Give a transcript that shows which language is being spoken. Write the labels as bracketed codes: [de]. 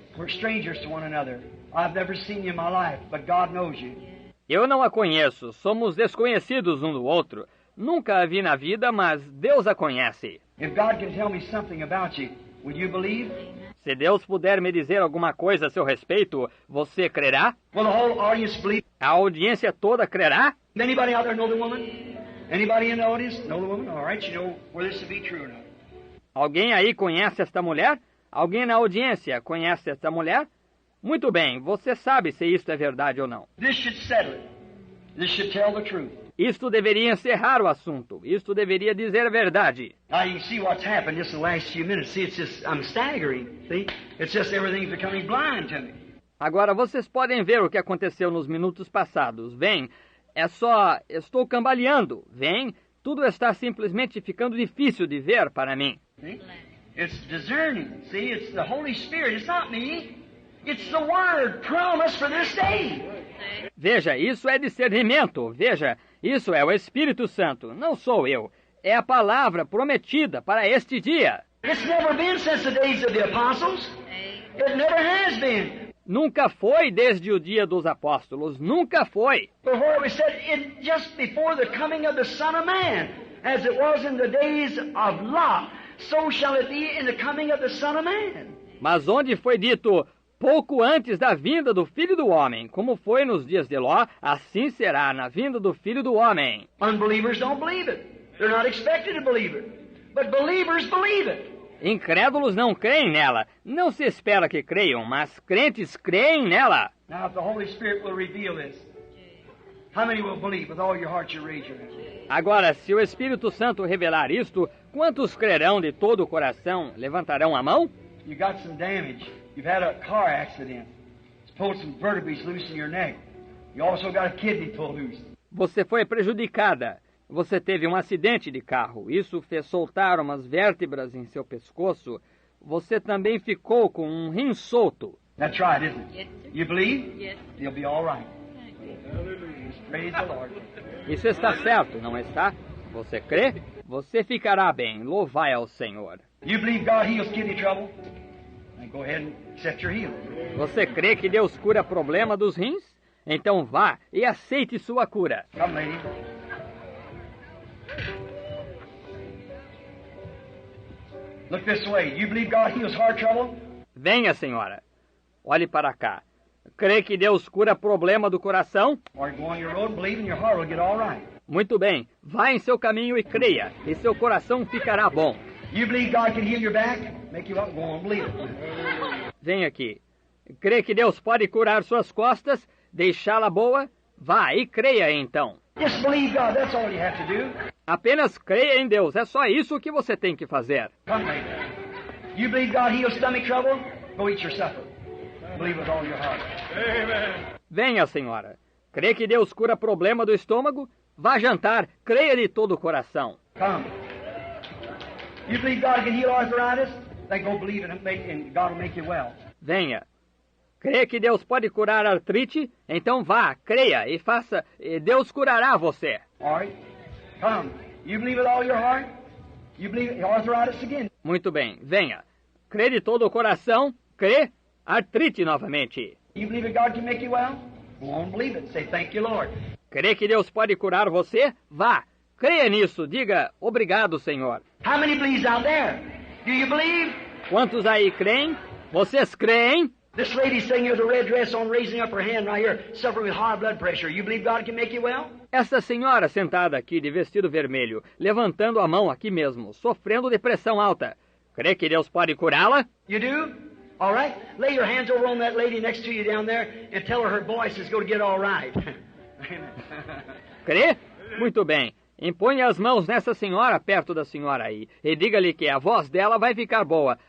[en] We're strangers to one another. I've never seen you in my life, but God knows you. [pt] Eu não a conheço. Somos desconhecidos um do outro. Nunca a vi na vida, mas Deus a conhece. [en] If God can tell me something about you, will you believe? [pt] Se Deus puder me dizer alguma coisa a seu respeito, você crerá? [en] Will the whole audience believe? [pt] A audiência toda crerá? [en] Anybody out there know the woman? Anybody in the audience know the woman? All right, you know whether this to be true or not. [pt] Alguém aí conhece esta mulher? Alguém na audiência conhece esta mulher? Muito bem, você sabe se isto é verdade ou não. [en] This should settle it. This should tell the truth. [pt] Isto deveria encerrar o assunto. Isto deveria dizer a verdade. [en] Now you can see what's happened just in the last few minutes. See, it's just, I'm staggering. See, it's just everything's becoming blind to me. [pt] Agora vocês podem ver o que aconteceu nos minutos passados. Vem, estou cambaleando. Vem, tudo está simplesmente ficando difícil de ver para mim. [en] See? It's discerning. See, it's the Holy Spirit. It's not me. It's the Word promised for this day. [pt] Veja, isso é discernimento. Veja, isso é o Espírito Santo. Não sou eu. É a palavra prometida para este dia. [en] It's never been since the days of the apostles. It never has been. [pt] Nunca foi desde o dia dos apóstolos. Nunca foi. [en] Before it was said, just before the coming of the Son of Man, as it was in the days of Lot, so shall it be in the coming of the Son of Man. [pt] Mas onde foi dito pouco antes da vinda do Filho do Homem, como foi nos dias de Ló, assim será na vinda do Filho do Homem. [en] Unbelievers don't believe it. They're not expected to believe it. But believers believe it. [pt] Incrédulos não creem nela. Não se espera que creiam, mas crentes creem nela. [en] Now, if the Holy Spirit will reveal this, how many will believe? With all your heart you raise your hand. [pt] Agora, se o Espírito Santo revelar isto, quantos crerão de todo o coração? Levantarão a mão? [en] You got some damage. You've had a car accident. It's pulled some vertebrae loose in your neck. You also got a kidney pulled loose. [pt] Você foi prejudicada. Você teve um acidente de carro. Isso fez soltar umas vértebras em seu pescoço. Você também ficou com um rim solto. [en] That's right, isn't it? Yes, sir. You believe? Yes. You'll be all right. Thank Praise the Lord. [pt] Isso está certo, não está? Você crê? Você ficará bem. Louvai ao Senhor. [en] You believe God heals kidney trouble? Then go ahead and accept your healing. [pt] Você crê que Deus cura problema dos rins? Então vá e aceite sua cura. [en] Come, lady. Look this way. You believe God heals heart trouble? [pt] Venha, senhora. Olhe para cá. Crê que Deus cura problema do coração? [en] Or go on your road and believe and your heart will get all right. [pt] Muito bem. Vá em seu caminho e creia, e seu coração ficará bom. [en] You believe God can heal your back? Make you up, go on and believe it. [pt] Vem aqui. Crê que Deus pode curar suas costas, deixá-la boa? Vá e creia então. [en] Just believe God. That's all you have to do. [pt] Apenas creia em Deus. É só isso que você tem que fazer. [en] Come, lady. You believe God heals stomach trouble? Go eat your supper. Believe with all your heart. [pt] Venha, senhora. Crê que Deus cura problema do estômago? Vá jantar. Creia de todo o coração. [en] Come. You believe God can heal arthritis? Then go believe it and God will make you well. [pt] Venha. Crê que Deus pode curar artrite? Então vá, creia e faça, e Deus curará você. [en] All right? Come. You believe with all your heart? You believe arthritis again? [pt] Muito bem, venha. Crê de todo o coração? Crê? Artrite novamente. [en] You believe that God can make you well? Go on and believe it. Say, thank you, Lord. [pt] Crê que Deus pode curar você? Vá. Creia nisso. Diga, obrigado, Senhor. [en] How many believes out there? Do you believe? [pt] Quantos aí creem? Vocês creem? [en] This lady sitting here with a red dress on, raising up her hand right here, suffering with high blood pressure. You believe God can make you well? [pt] Essa senhora sentada aqui de vestido vermelho, levantando a mão aqui mesmo, sofrendo de pressão alta. Crê que Deus pode curá-la? [en] You do? All right. Lay your hands over on that lady next to you down there and tell her voice is going to get all right. [pt] Crê? Muito bem. Imponha as mãos nessa senhora perto da senhora aí e diga-lhe que a voz dela vai ficar boa.